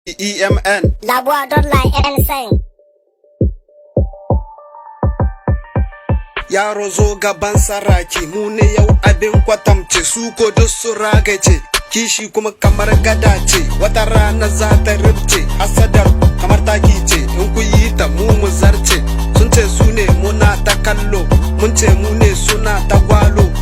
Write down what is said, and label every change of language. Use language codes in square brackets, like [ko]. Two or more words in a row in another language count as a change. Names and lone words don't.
[fr] E M N. La voix de la R N cinq. [ha] Yaro zo gaban saraki, mu ne yau abin kwatamce, su ko duk su ragace. Kishi kuma kamar gada ce, wata rana za ta rubce. Hasadar kamar taki ce, in ku yi ta mu mu zarce. Sun ce su ne muna ta kallo, mun ce mu ne suna ta gwalo.